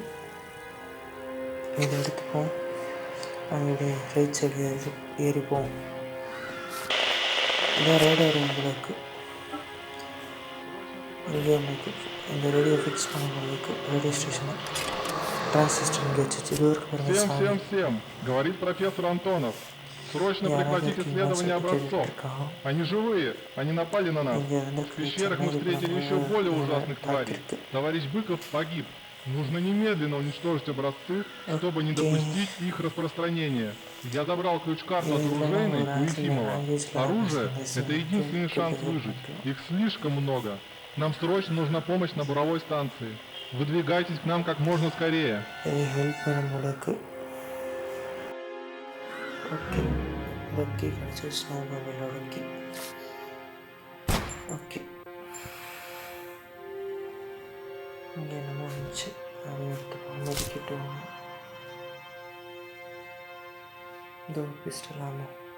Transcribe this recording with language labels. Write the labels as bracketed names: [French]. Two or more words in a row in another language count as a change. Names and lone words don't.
[Tamil] இதை எடுத்துப்போம். நாங்கள் இப்படி [English] right side [Tamil] ஏறிப்போம். இதான் [English] radio room [Tamil] போல இருக்குது. ரேடியோ இந்த [English] radio fix [Tamil] பண்ண போல இருக்குது. [English] radio station transistor [Tamil] இங்கே வச்சு இது வரைக்கும் [Russian] Всем, говорит профессор Антонов. Срочно прекратить исследование образцов. Они живые, они напали на нас. В пещерах мы встретили еще более ужасных тварей. Товарищ Быков погиб. Нужно немедленно уничтожить образцы, чтобы не допустить их распространения. Я забрал ключ-карту от оружейной у Ефимова. Оружие – это единственный шанс выжить. Их слишком много. Нам срочно нужна помощь на буровой станции. Выдвигайтесь к нам как можно скорее. [Tamil] ஓகே, பக்கி கிடச்சி [English] snow mobile key. [Tamil] ஓகே, இங்கே என்னமோ இருந்துச்சு, அதை எடுத்துப்போம். மெடிக்கிட்டு ஒன்று, இந்த ஒரு பிஸ்டல் ஆமாம்.